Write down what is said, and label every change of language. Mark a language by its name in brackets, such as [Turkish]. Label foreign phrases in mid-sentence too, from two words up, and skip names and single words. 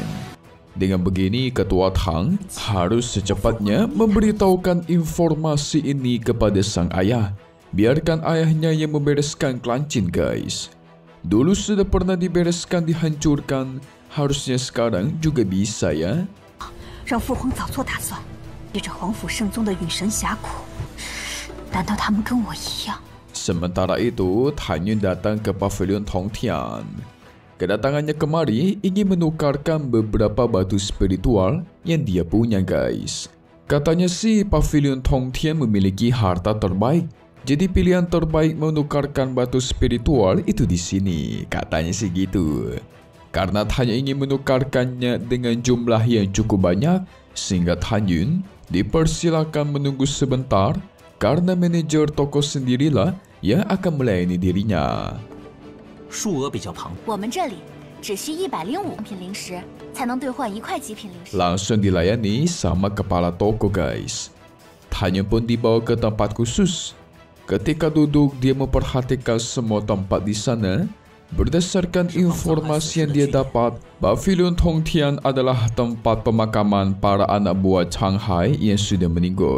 [Indonesian] Dengan begini, ketua Tan harus secepatnya memberitahukan informasi ini kepada sang ayah. Biarkan ayahnya yang membereskan klan Jin guys. Dulu sudah pernah dibereskan, dihancurkan, harusnya sekarang juga bisa ya. [Chinese] 让父皇早做打算，借着皇府圣宗的陨神峡谷。难道他们跟我一样？ [Indonesian] Sementara itu, Tan Yun datang ke pavilion Tongtian. Kedatangannya kemari ingin menukarkan beberapa batu spiritual yang dia punya guys. Katanya sih pavilion Tongtian memiliki harta terbaik. Jadi pilihan terbaik menukarkan batu spiritual itu di sini, katanya sih gitu. Karena Tan Yun ingin menukarkannya dengan jumlah yang cukup banyak, sehingga Tan Yun dipersilakan menunggu sebentar karena manajer toko sendirilah yang akan melayani dirinya. [Chinese] 数额比较庞大，我们这里只需105品灵石，才能兑换1块极品灵石。 [Indonesian] Langsung dilayani sama kepala toko guys. Tan Yun pun dibawa ke tempat khusus. Ketika duduk, dia memperhatikan semua tempat di sana. Berdasarkan informasi yang dia dapat, pavilion Tongtian adalah tempat pemakaman para anak buah Chang Hai yang sudah meninggal.